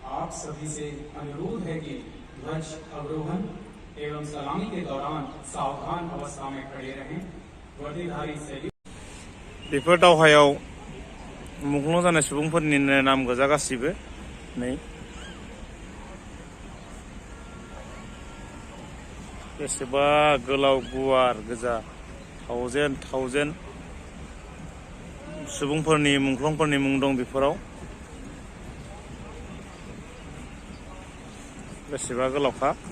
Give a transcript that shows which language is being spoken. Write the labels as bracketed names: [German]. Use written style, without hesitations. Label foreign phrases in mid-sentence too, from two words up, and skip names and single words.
[Hindi] आप सभी से अनुरोध है कि ध्वज अवरोहण एवं सलामी के दौरान सावधान अवस्था में खड़े रहें। वर्दीधारी सैनिक [Bodo] बेफोर दावहायाव मुंख्लं जानाय सुबुंफोरनि नाम गोजा गासिबो नै बेसेबा गोलाव गुवार गोजा थावजेन सुबुंफोरनि मुंख्लंफोरनि मुं दं बेफोराव बेसेबा गोलावखा